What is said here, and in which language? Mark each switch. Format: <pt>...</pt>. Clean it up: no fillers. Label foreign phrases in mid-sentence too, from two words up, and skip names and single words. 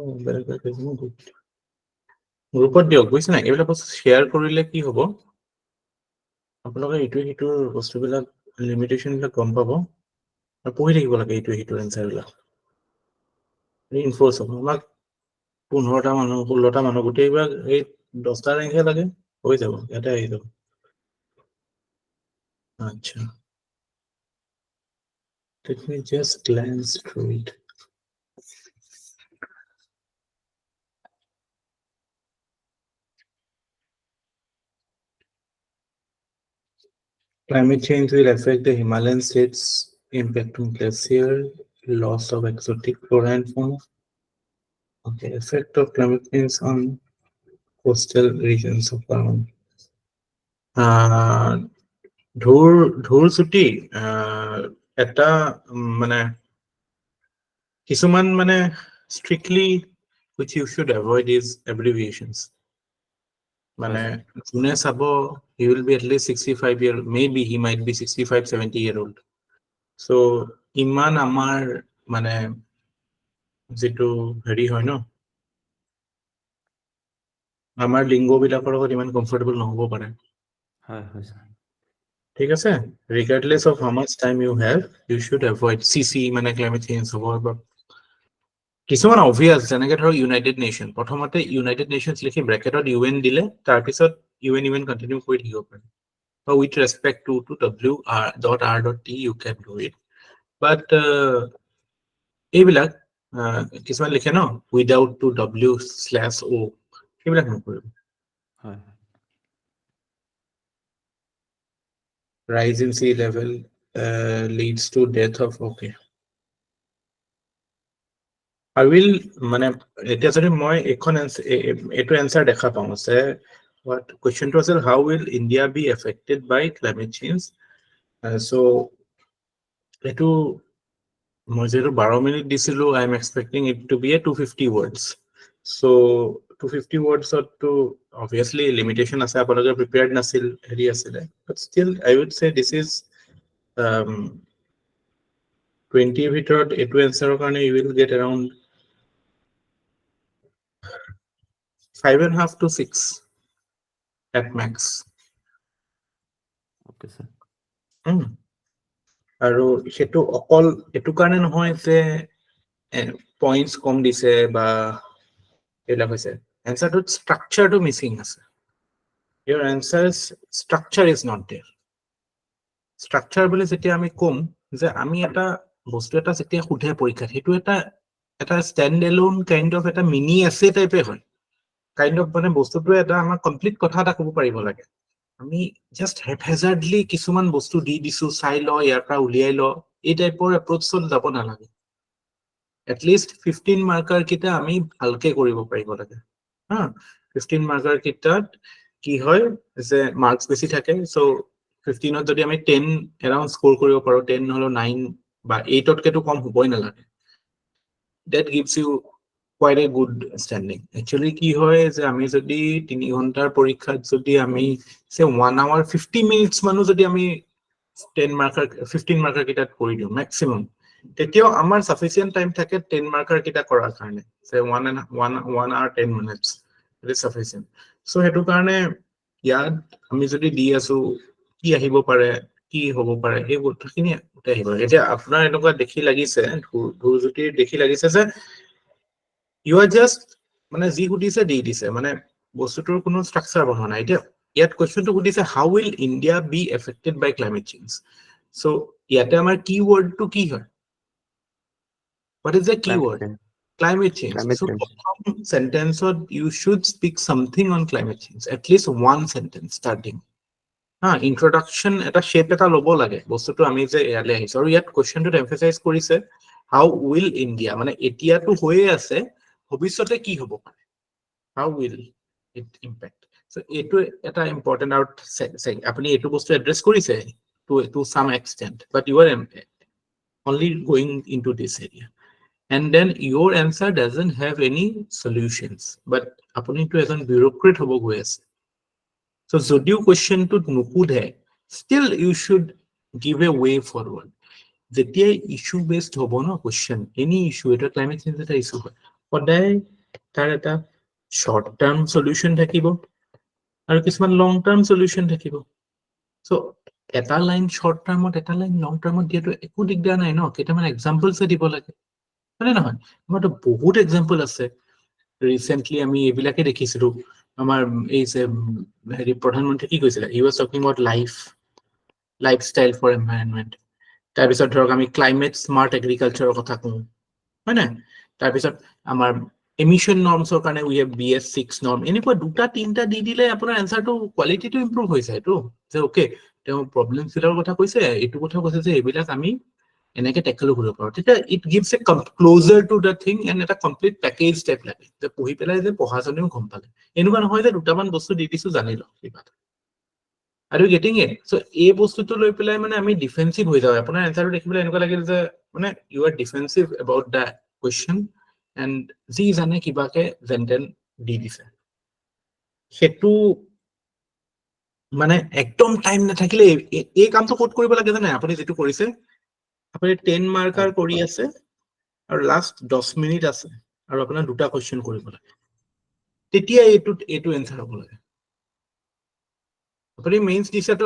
<as>গ্ৰুপত দিয়ক বুজিছে নাই এইবিলাক বস্তু শ্বেয়াৰ কৰিলে কি হ'ব আপোনালোকে ইটোৱে সিটোৰ বস্তুবিলাক লিমিটেশ্যনবিলাক গম পাব আৰু পঢ়ি থাকিব লাগে ইটোৱে সিটোৰ এনচাৰবিলাক ৰিইনফৰ্চ হ'ব আমাক 15টা মানুহ 16টা মানুহ গোটেইবিলাক এই 10টা ৰেংকহে লাগে হৈ যাব ইয়াতে আহি যাব</as> <en>আচ্ছা let me just glance through it climate change will affect the Himalayan states impacting glacier loss of exotic flora and fauna okay effect of climate change on coastal regions of Lalan</en> <as>ঢোৰ চুটি এটা মানে কিছুমান মানে</as> <en>strictly which you should avoid is abbreviations</en> <as>মানে যোনে চাব</as> <en>he will be at least 65 year, maybe he might be 65 70 year old.</en> <as>So ইমান আমাৰ মানে যেটো হেৰি হয় ন আমাৰ লিংগ বিলাকৰ লগত ইমান কমফৰ্টেবল নহব পাৰে হয় হয় স্যাৰ ঠিক আছে</as> <en>regardless of how much time you have you should avoid CC</en> <as>মানে</as> <en>climate change</en> <as>হ'ব বা কিছুমান obvious যেনেকৈ ধৰ ইউনাইটেড নেশ্যন প্ৰথমতে ইউনাইটেড নেশ্যনছ লিখি ব্ৰেকেটত UN দিলে তাৰ পিছত UN কন্টিনিউ কৰি থাকিব পাৰে বা</as> <en>with respect to WR.R.T you can do it but</en> <as>এইবিলাক কিছুমান লিখে ন</as> <en>without to W/O</en> <as>এইবিলাক নকৰিব হয়</as> <en>rise in sea level leads to death of okay I will</en> <as>মানে এতিয়া যদি মই এখন এটো আনসার দেখা পাওঁ</as> <en>আছে what question to আছিল how will India be affected by climate change so এটো</en> <as>মই যেটো 12 মিনিট দিছিলো</as> <en>I am expecting it to be a 250 words so 250 words to obviously limitation</en> <as>আছে আপোনালোকে</as> <en>prepared</en> <as>নাছিল হেৰি আছিল</as> <en>but still I would say this is</en> <as>20 ভিতৰত এটো আনসাৰৰ কাৰণে</as> <en>you will get around 5.5 to 6 at max</en> <as>ওকে স্যার আৰু হেতু অকল এটু কাৰণে নহয় যে পয়েন্টস কম দিছে বা এলা হৈছে আনসারটো স্ট্রাকচারটো মিসিং আছে</as> <en>your answers structure is not there structure</en> <as>বলে যেতিয়া আমি কম যে আমি এটা বস্তু এটা যেতিয়া খুধে পৰীক্ষা হেতু এটা</as> <en>stand alone kind of</en> <as>এটা মিনি এছে টাইপে হয়</as> <en>kind of</en> <as>মানে বস্তুটো এটা আমাৰ কমপ্লিট কথা এটা ক'ব পাৰিব লাগে আমি জাস্ট হেফাজাৰ্ডলি কিছুমান বস্তু দি দিছো চাই ল ইয়াৰ পৰা উলিয়াই ল এই টাইপৰ এপ্ৰোচ যাব নালাগে</as> <en>at least 15</en> <as>মাৰ্কাৰ কিটা আমি ভালকে কৰিব পাৰিব লাগে হা 15 মাৰ্কাৰ কিটাত কি হয় যে মাৰ্কস বেছি থাকে সো 15 ত যদি আমি 10 এৰাউন্ড স্কোৰ কৰিব পাৰো 10 নহলো 9 বা 8 তকেটো কম হ'বই নালাগে</as> <en>that gives you quite a good standing actually</en> <as>কি হয় যে আমি যদি 3 ঘন্টাৰ পৰীক্ষাত যদি আমি</as> <en>say 1 hour 50 minutes</en> <as>মানো যদি আমি 10 মাৰ্কাৰ 15 মাৰ্কাৰ কিটাত কৰি দিও maximum তেতিয়াও আমাৰ</as> <en>sufficient time</en> <as>থাকে 10 মাৰ্কাৰ কিটা কৰাৰ কাৰণে</as> <en>say 1 hour 10 minutes it is sufficient so</en> <as>হেতু কাৰণে ইয়াত আমি যদি দি আছো কি আহিব পাৰে কি হ'ব পাৰে এই বস্তুখিনি আহিব এতিয়া আপোনাৰ এনেকুৱা দেখি লাগিছে ধুৰজুতিৰ দেখি লাগিছে যে</as> <en>you are just</en> <as>মানে জি হুদিছে দি দিছে মানে বস্তুটোৰ কোনো স্ট্ৰাকচাৰ বনোৱা নাই এতিয়া ইয়াত কোৱেশ্চনটো হুদিছে</as> <en>how will India be affected by climate change so</en> <as>ইয়াতে আমাৰ কিৱৰ্ডটো কি হয়</as> <en>what is the keyword climate change so</en> <as>প্ৰথম sentenceত</as> <en>you should speak something on climate change at least one sentence starting introduction</en> <as>এটা shape এটা ল'ব লাগে বস্তুটো আমি যে ইয়ালে আহিছো আৰু ইয়াত কোৱেশ্চনটো এমফাসাইজ কৰিছে</as> <en>how will India</en> <as>মানে এতিয়াটো হৈয়ে আছে ভৱিষ্যতে কি হ'ব পাৰে</as> <en>how will it impact so</en> <as>এটো এটা ইম্পৰ্টেন্ট আউট আপুনি এটো বস্তু এড্ৰেছ কৰিছে to</as> <en>some extent but you are only going into this area and then your answer doesn't have any solutions but আপুনি to এজন bureaucrat</en> <as>হ'ব গৈ আছে</as> <en>so</en> <as>যদিও কোৱেশ্চনটো নুকুধে</as> <en>still you should give a way forward</en> <as>যেতিয়া ইস্যু বেসড হ'ব ন কোৱেশ্চন এনি ইস্যু এটা ক্লাইমেট চেঞ্জ এটা ইস্যু হয় সদায় তাৰ এটা শৰ্ট টাৰ্ম সলিউশন থাকিব আৰু কিছুমান লং টাৰ্ম সলিউশন থাকিব সো এটা লাইন শৰ্ট টাৰ্মত এটা লাইন লং টাৰ্মত দিয়াটো একো দিগদাৰ নাই ন কেইটামান এক্সাম্পলছ দিব লাগে মানে নহয় আমাৰতো বহুত এক্সাম্পল আছে ৰিসেন্টলি আমি এইবিলাকে দেখিছিলো আমাৰ এই যে হেৰি প্ৰধানমন্ত্ৰী কি কৈছিলে</as> <en>he was talking about lifestyle for environment</en> <as>তাৰপিছত ধৰক আমি ক্লাইমেট স্মাৰ্ট এগ্ৰিকালচাৰৰ কথা কওঁ হয় না তাৰপিছত আমাৰ এমিশন নৰ্মছৰ কাৰণে</as> <en>we have BS6 norm</en> <as>এনেকুৱা দুটা তিনটা দি দিলে আপোনাৰ আনসাৰটো কোৱালিটিটো ইমপ্ৰুভ হৈ যায় তো যে ওকে তেওঁ প্ৰবলেম ফিলৰ কথা কৈছে এইটো কথা কৈছে যে এইবিলাক আমি এনেকে টেকল কৰিব পাৰো তেতিয়া</as> <en>it gives a closer to the thing and</en> <as>এটা কমপ্লিট পেকেজ টাইপ লাগে যে পঢ়ি পেলাই যে পঢ়াজনেও গম পালে এনেকুৱা নহয় যে দুটামান বস্তু দি দিছো জানি লওক কিবা</as> <en>Are you getting it?</en> <as>So, a বস্তুটো লৈ পেলাই মানে আমি ডিফেন্সিভ হৈ যাও আপোনাৰ আনসাৰটো দেখিবলৈ এনেকুৱা লাগিল যে মানে</as> <en>you are defensive about the question and</en> <as>যি জানে কিবাকে জেন্টেন দি দিছে সেটো মানে একদম টাইম নাথাকিলে এই কামটো ক'ত কৰিব লাগে জানে আপুনি যেটো কৰিছে আপুনি 10 মাৰ্কাৰ কৰি আছে আৰু লাষ্ট 10 মিনিট আছে আৰু আপোনাৰ দুটা কোৱেশ্চন কৰিব লাগে তেতিয়া এইটো এনসাৰ হ'ব লাগে আপুনি মেইনছ দিছেতো</as>